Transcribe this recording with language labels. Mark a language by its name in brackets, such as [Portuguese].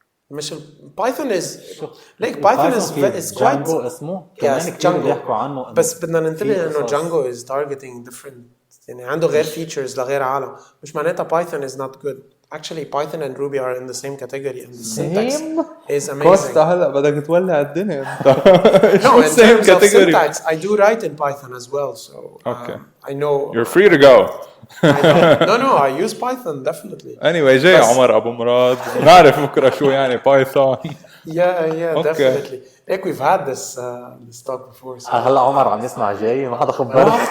[English] مش Python is like Python is quite [Arabic] جانجو اسمه كمان كتير بيحكوا عنه بس بدنا ننتبه انه جانجو [English] is targeting different [Arabic] يعني عنده غير features لغير عالم مش معناتها [English] Python is not good. Actually Python and Ruby are in the same category and the syntax is amazing. [Arabic] كوستا هلا بدك تولع الدنيا انت. [English] No, in terms of syntax I do write in Python as well, so Okay. I know. You're free to go. No, I use Python definitely. [Arabic] Anyway, جاي عمر ابو مراد نعرف بكره شو يعني بايثون. [English] Yeah, Okay. definitely. Like we've had this talk before. So. [Arabic] هلا عمر عم يسمع جاي ما حدا خبرني.